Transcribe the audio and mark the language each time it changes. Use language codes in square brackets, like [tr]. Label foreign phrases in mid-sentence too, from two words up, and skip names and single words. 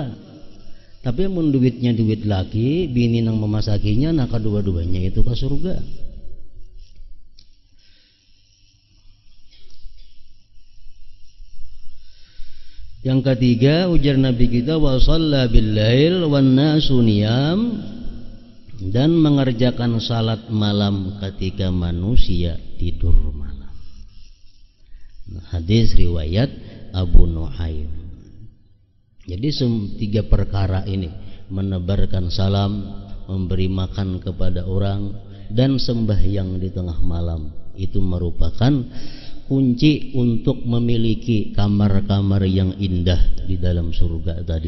[bjn] Tapi amun duitnya duit laki, bini nang memasakinya, nah kedua-duanya itu ke surga. [id] Yang ketiga ujar Nabi kita, [ar] وصلى بالليل والناس نيام, [id] dan mengerjakan salat malam ketika manusia tidur malam. Hadis riwayat Abu Nuaim. Jadi tiga perkara ini, menebarkan salam, memberi makan kepada orang, dan sembahyang di tengah malam, itu merupakan kunci untuk memiliki kamar-kamar yang indah di dalam surga tadi.